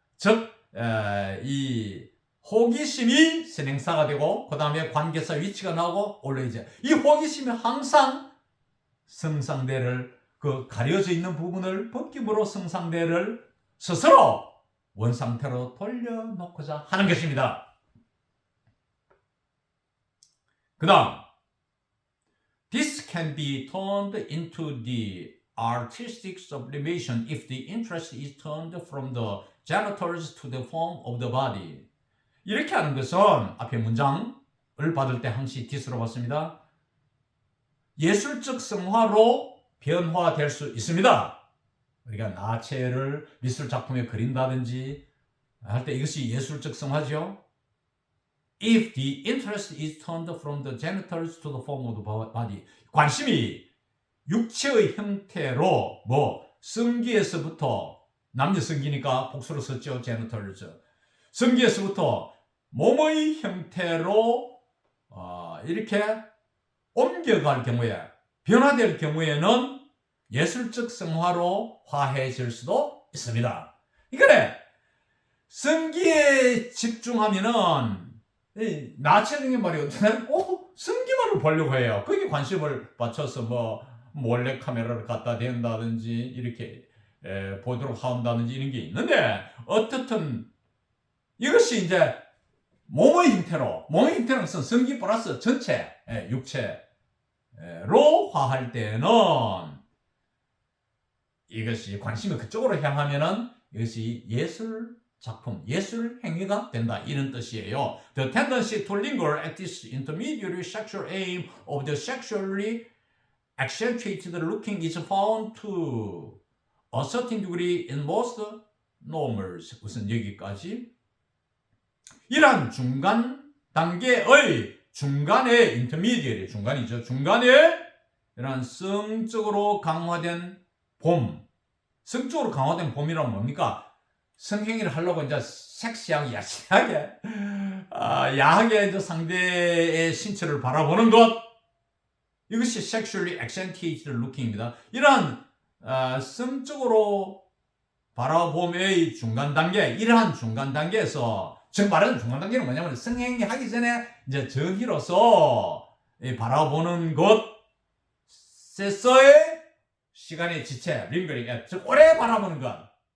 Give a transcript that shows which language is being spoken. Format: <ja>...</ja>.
<ko>즉 이 호기심이 선행사가 되고 그 다음에 관계사 위치가 나오고 always 이 호기심이 항상 성상대를 그 가려져 있는 부분을 벗김으로 성상대를 스스로 원상태로 돌려놓고자 하는 것입니다. 그 다음</ko> <en>This can be turned into the artistic sublimation if the interest is turned from the genitals to the form of the body.</en> <ko>이렇게 하는 것은 앞에 문장을 받을 때 항시 this로 받습니다. 예술적 성화로 변화될 수 있습니다. 우리가 나체를 미술 작품에 그린다든지 할 때 이것이 예술적 성화죠.</ko> <en>If the interest is turned from the genitals to the form of the body.</en> <ko>관심이 육체의 형태로 성기에서부터 남녀 성기니까 복수로 썼죠.</ko> <en>genitals.</en> <ko>성기에서부터 몸의 형태로 이렇게 옮겨갈 경우에 변화될 경우에는 예술적 성화로 화해질 수도 있습니다. 그러니까 성기에 집중하면은 나체적인 말이 나는 꼭 성기만을 보려고 해요. 거기에 관심을 맞춰서 몰래 카메라를 갖다 댄다든지 이렇게 보도록 한다든지 이런 게 있는데 어떻든 이것이 이제 몸의 형태로는 성기 플러스 전체 육체로 화할 때는 이것이 관심이 그쪽으로 향하면은 이것이 예술 작품, 예술 행위가 된다 이런 뜻이에요.</ko> <en>The tendency to linger at this intermediary sexual aim of the sexually accentuated looking is found to a certain degree in most normals.</en> <ko>우선 여기까지. 이러한 중간 단계의 중간의 intermediate, 중간이죠. 중간에 이러한 성적으로 강화된 봄. 성적으로 강화된 봄이란 뭡니까? 성행위를 하려고 이제 섹시하게, 야시하게, 야하게 이제 상대의 신체를 바라보는 것. 이것이</ko> <en>sexually accentuated looking</en> <ko>입니다. 이러한 성적으로 바라봄의 중간 단계, 이러한 중간 단계에서 즉 말하는 중간 단계는 뭐냐면 성행위 하기 전에 이제 정의로서 바라보는 것에서의 시간의 지체, 링거링, 즉 오래 바라보는 것.</ko>